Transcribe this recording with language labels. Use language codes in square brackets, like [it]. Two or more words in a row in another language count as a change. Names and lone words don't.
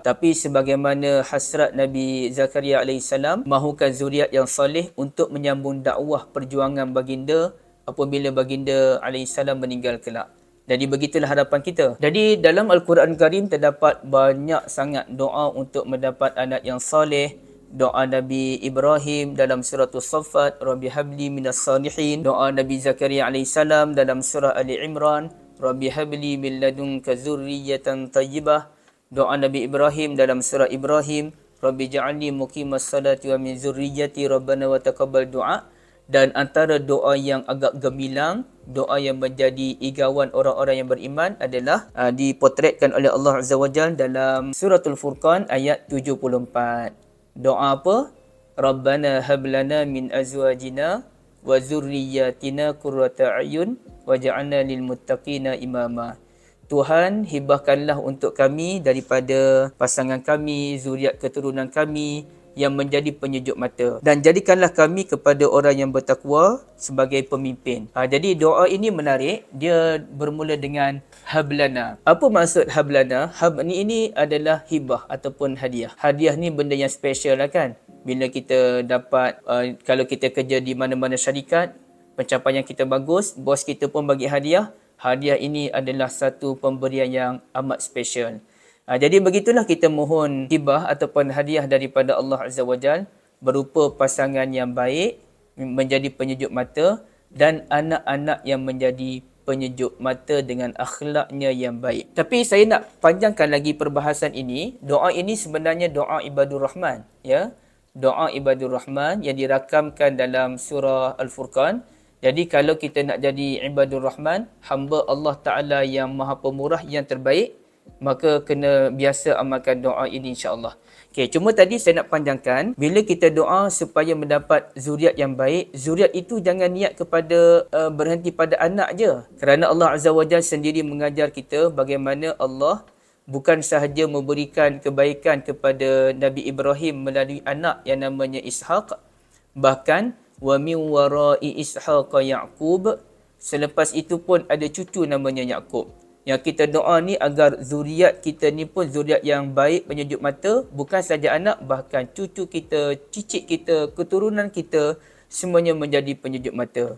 [ms] Tapi sebagaimana hasrat Nabi Zakaria AS, mahukan zuriat yang soleh untuk menyambung dakwah perjuangan baginda apabila baginda AS meninggal kelak. Jadi begitulah harapan kita. Jadi dalam Al-Quran Karim terdapat banyak sangat doa untuk mendapat anak yang soleh. Doa Nabi Ibrahim dalam surah As-Saffat, [ar] رب هب لي من الصالحين. [ms] Doa Nabi Zakaria AS dalam surah Ali Imran, [ar] رب هب لي من لدنك ذرية طيبة. [ms] Doa Nabi Ibrahim dalam surah Ibrahim, [ar] رب اجعلني مقيم الصلاة ومن ذريتي ربنا وتقبل دعاء. [ms] Dan antara doa yang agak gemilang, doa yang menjadi igawan orang-orang yang beriman adalah dipotretkan oleh Allah [ar] عز وجل [ms] dalam suratul Furqan ayat 74. Doa apa? [ar] ربنا هب لنا من أزواجنا وذرياتنا قرة أعين واجعلنا للمتقين إماما. [ms] Tuhan, hibahkanlah untuk kami daripada pasangan kami, zuriat keturunan kami yang menjadi penyejuk mata, dan jadikanlah kami kepada orang yang bertakwa sebagai pemimpin. Jadi doa ini menarik, dia bermula dengan hablana. Apa maksud hablana? Ini adalah hibah ataupun hadiah. Hadiah ni benda yang special lah kan. Bila kita dapat, kalau kita kerja di mana-mana syarikat, pencapaian kita bagus, bos kita pun bagi hadiah. Hadiah ini adalah satu pemberian yang amat special. Jadi begitulah kita mohon hibah ataupun hadiah daripada Allah [ar] عز وجل [ms] berupa pasangan yang baik, menjadi penyejuk mata, dan anak-anak yang menjadi penyejuk mata dengan akhlaknya yang baik. Tapi saya nak panjangkan lagi perbahasan ini. Doa ini sebenarnya doa [ar] عباد الرحمن, [ms] ya. Doa [ar] عباد الرحمن [ms] yang dirakamkan dalam surah Al-Furqan. Jadi kalau kita nak jadi [ar] عباد الرحمن, [ms] hamba Allah Ta'ala yang maha pemurah, yang terbaik, maka kena biasa amalkan doa ini insya-Allah. Okey, cuma tadi saya nak panjangkan, bila kita doa supaya mendapat zuriat yang baik, zuriat itu jangan niat kepada berhenti pada anak je. Kerana Allah [ar] عز وجل [ms] sendiri mengajar kita bagaimana Allah bukan sahaja memberikan kebaikan kepada Nabi Ibrahim melalui anak yang namanya Ishaq, bahkan [ar] ومن وراء إسحاق يعقوب, [ms] selepas itu pun ada cucu namanya Ya'qub. Yang kita doa ni agar zuriat kita ni pun zuriat yang baik, penyejuk mata, bukan saja anak, bahkan cucu kita, cicit kita, keturunan kita, semuanya menjadi penyejuk mata.